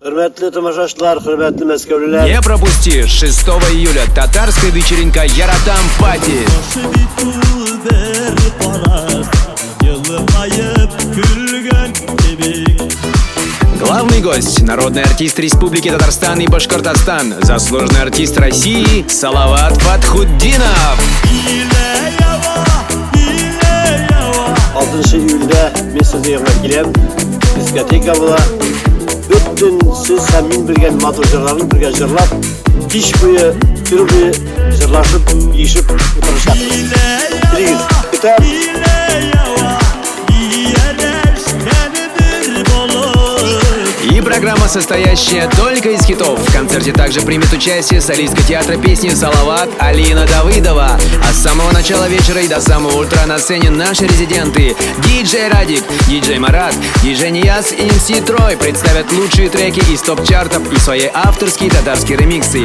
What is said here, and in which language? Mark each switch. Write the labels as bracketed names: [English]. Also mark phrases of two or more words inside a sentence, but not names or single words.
[Tatar] Hürmetli тамашашылар, hürmetli мәскәүлеләр. [Russian] Не пропусти 6 июля татарская вечеринка Яратам Пати. Главный гость – народный артист Республики Татарстан и Башкортостан, заслуженный артист России Салават Фатхуддинов. [Tatar] 6 июльдә мен сезгә янга киләм. Дискотека була. Бөтен сез һәм мин белгән матур җырларны бергә җырлап, кич буе, көн буе җырлашып, ишеп утырачакбыз. Билегез, көтәм. [Russian] И программа, состоящая только из хитов. В концерте также примет участие солистка театра песни Салават Алина Давыдова. А с самого начала вечера и до самого утра на сцене наши резиденты диджей Радик, диджей Марат, диджей Нияз и МС Трой представят лучшие треки из топ-чартов и свои авторские татарские ремиксы.